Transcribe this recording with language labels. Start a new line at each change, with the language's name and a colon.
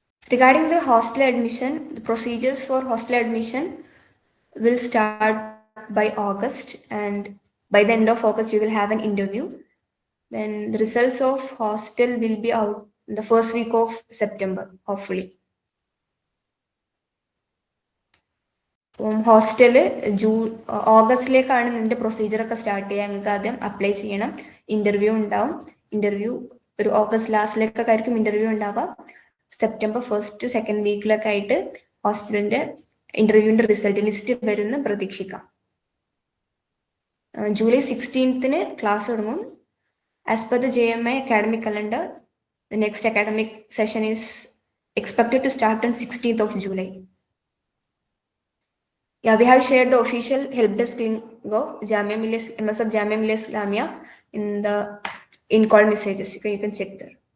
English: Regarding the hostel admission, the procedures for hostel admission will start by August, and by the end of August you will have an interview. Then the results of hostel will be out in the first week of September, hopefully.
Malayalam: Hostel ഓഗസ്റ്റിലേക്കാണ് നിന്റെ പ്രൊസീജിയറൊക്കെ start ചെയ്യുക. നിങ്ങൾക്ക് ആദ്യം apply ചെയ്യണം, interview ഉണ്ടാവും. Interview ഒരു August ലാസ്റ്റിലേക്കൊക്കെ ആയിരിക്കും interview ഉണ്ടാവുക. September first second വീക്കിലൊക്കെ ആയിട്ട് ഹോസ്റ്റലിന്റെ ഇന്റർവ്യൂവിന്റെ റിസൾട്ട് ലിസ്റ്റ് വരുമെന്ന് പ്രതീക്ഷിക്കാം. ജൂലൈ 16th ക്ലാസ് തുടങ്ങും.
English: As per the JMI academic calendar, the next academic session is expected to start on 16th of July. Yeah, we have shared the official help desk link of Jamia Millia, MSF Jamia Millia Islamia in the in call messages. You can check there.